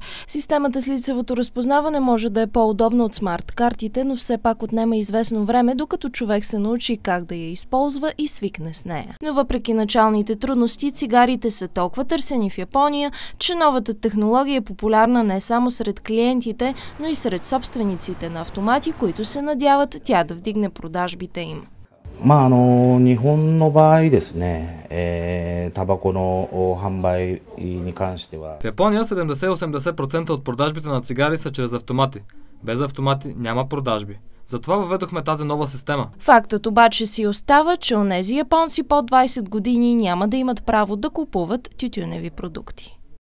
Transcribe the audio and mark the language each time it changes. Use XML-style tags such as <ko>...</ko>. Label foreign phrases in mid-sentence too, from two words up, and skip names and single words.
<bg>Системата с лицевото разпознаване може да е по-удобна от смарт-картите, но все пак отнема известно време, докато човек се научи как да я използва и свикне с нея. Но въпреки началните трудности, цигарите са толкова търсени в Япония, че новата технология е популярна не само сред клиентите, но и сред собствениците на автомати, които се надяват тя да вдигне продажбите им.</bg> <ja>日本の場合ですね、タバコの販売に関しては</ja> <bg>В Япония 70-80% от продажбите на цигари са чрез автомати. Без автомати няма продажби. Затова въведохме тази нова система. Фактът обаче си остава, че онези японци под 20 години няма да имат право да купуват тютюневи продукти.</bg>